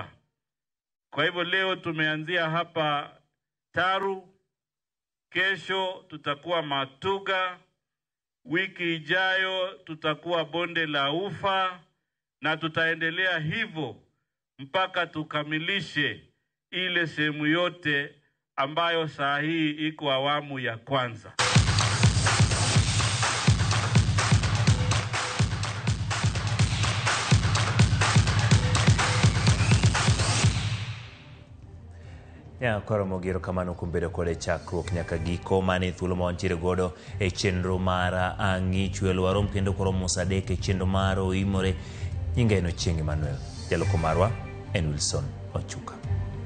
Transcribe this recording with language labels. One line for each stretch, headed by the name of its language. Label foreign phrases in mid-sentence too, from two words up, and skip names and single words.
Swahili: Kwa hivyo leo tumeanzia hapa Taru, kesho tutakuwa Matuga, wiki ijayo tutakuwa Bonde la Ufa, na tutaendelea hivyo mpaka tukamilishe ile sehemu yote ambayo saa hii iko awamu ya kwanza.
Luo (Kenya and Tanzania): Ya kwaro mogiro kamano kumbere kode chakruok nyaka giko mane thuolo ma wantiere godo e chenro mara ang'ichwelo warom kendo koro mosadek e chenro maro imore nyinga eno Chieng' Emmanuel. Jaloko marwa en Wilson Ochuka.